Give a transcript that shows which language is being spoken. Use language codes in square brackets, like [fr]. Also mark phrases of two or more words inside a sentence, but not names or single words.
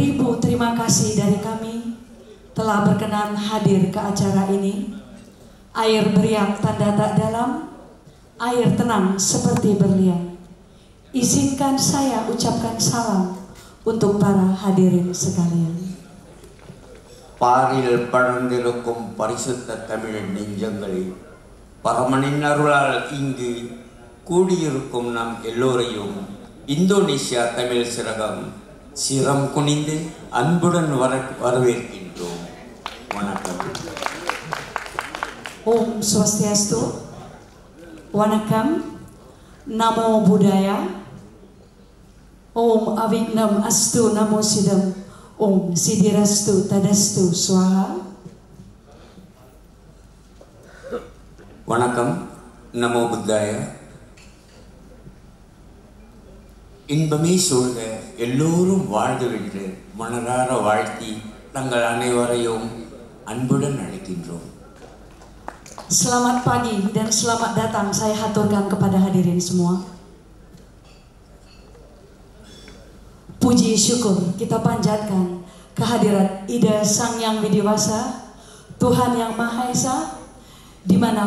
[id] Ibu, terima kasih dari kami telah berkenan hadir ke acara ini. Air beriak tanda tak dalam, air tenang seperti berlian. Izinkan saya ucapkan salam untuk para hadirin sekalian. [ta] பாரில் படர்ந்திருக்கும் பரிசுத்த தமிழ் நெஞ்சங்களில் பரமனின் அருளால் இங்கு கூடியிருக்கும் நம் எல்லோரையும் இந்தோனேசியா தமிழ் சிறகம் சிரம் குனிந்து அன்புடன் வரவேற்கின்றோம். வணக்கம். [sa] Om Swastiastu, Wanakam, Namo Buddhaya, Om Avignam Astu Namo Sidam, Om Sidirastu Tadastu Swaha. [ta] வணக்கம். [sa] नमो बुद्धाय. [ta] இன்பமே சூழ்க, எல்லோரும் வாழ்கவென்று மனதார வாழ்த்தி தங்கள் அனைவரையும் அன்புடன் அழைக்கின்றோம். [id] Selamat pagi dan selamat datang saya haturkan kepada hadirin semua. Puji syukur kita panjatkan kehadirat Ida Sang Yang Widiwasa, Tuhan Yang Maha Esa, di mana